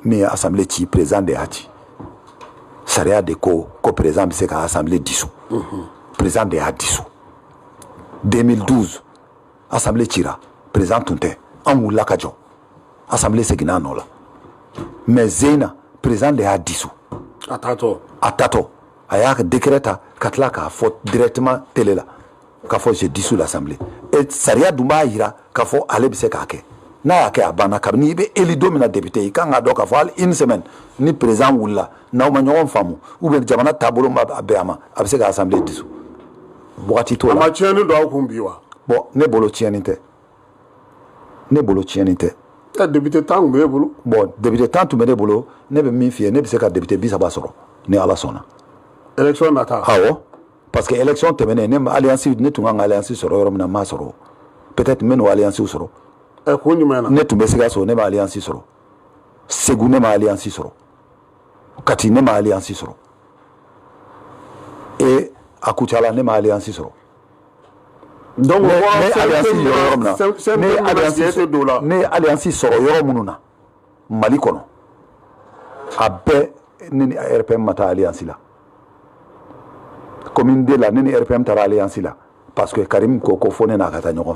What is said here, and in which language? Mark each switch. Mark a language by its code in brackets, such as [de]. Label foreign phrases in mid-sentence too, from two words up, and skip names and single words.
[bm] min ye assemblée ci président de y'a ci sariya de ko président bɛ se ka [fr] assemblée dissous [bm] président de y'a dissous 2012 assemblée cira président tun tɛ an wulila ka jɔ assemblée seginna a nɔ la mais zeyina président de y'a dissous a tatɔ a y'a ka décret ta ka tila k'a fɔ [fr] directement télé [bm] la k'a fɔ [fr] j'ai dissous l'assemblée et [bm] sariya dun b'a jira k'a fɔ ale bɛ se k'a kɛ n'a y'a kɛ a banna kabini i bɛ élu don min na député i kan k'a dɔn k'a fɔ hali [fr] une semaine [bm] ni président wulila n'aw ma ɲɔgɔn faamu [fr] ou bien [bm] jamana taabolo ma bɛn a ma a bɛ se ka [fr] assemblée dissous [bm] wagati t'o la. a ma tiɲɛni don aw kun bi wa. bon ne bolo tiɲɛni tɛ ne bolo tiɲɛni tɛ. député tan tun b'e bolo. bon député tan tun bɛ ne bolo ne bɛ min f'i ye ne bɛ se ka député 30 sɔrɔ ni ala sɔnna. élection nata. awɔ [fr] parce que [bm] élection tɛmɛnen ne ma alliance ne tun kan ka alliance sɔrɔ yɔrɔ min na n m'a sɔrɔ peut-être n bɛ n'o alliance sɔrɔ. ko jumɛn na. ne tun bɛ Sikaso ne ma alliance sɔrɔ Segu ne ma alliance sɔrɔ Kati ne ma alliance sɔrɔ et a Kucala ne ma alliance sɔrɔ. donc ne alliance sɔrɔ yɔrɔ min na ne alliance sɔrɔ yɔrɔ minnu na Mali kɔnɔ a bɛɛ ne ni RPM ma taa alliance la [fr] commune de la [bm] ne ni RPM taara alliance la [fr] parce que [bm] Karim ko fɔ ne n'a ka taa ɲɔgɔn fɛ.